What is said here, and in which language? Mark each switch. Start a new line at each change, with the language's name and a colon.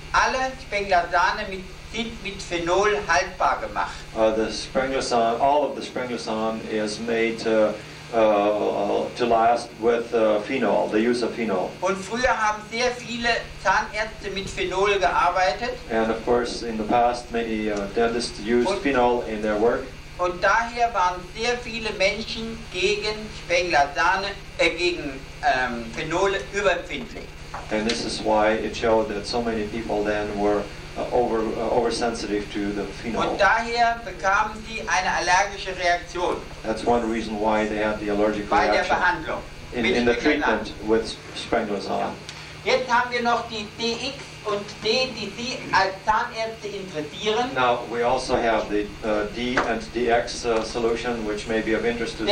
German: alle Spengler-Sahne sind mit Phenol haltbar gemacht.
English: the Spengler-Sahne, all of the Spengler-Sahne is made to last with phenol, the use of phenol.
German: Und früher haben sehr viele Zahnärzte mit Phenol gearbeitet.
English: And of course, in the past, many dentists used phenol in their work.
German: Und daher waren sehr viele Menschen gegen Spengler-Sahne, gegen Phenol überempfindlich.
English: And this is why it showed that so many people then were oversensitive to the phenol.
German: Und daher bekamen sie eine allergische Reaktion
English: That's one reason why they had the allergic
German: bei der
English: reaction
German: Behandlung.
English: in the treatment with Spengler-Sahne.
German: Jetzt haben wir noch die DX und D, die Sie als Zahnärzte interessieren.
English: Now we also have the D and DX solution, which may be of interest to the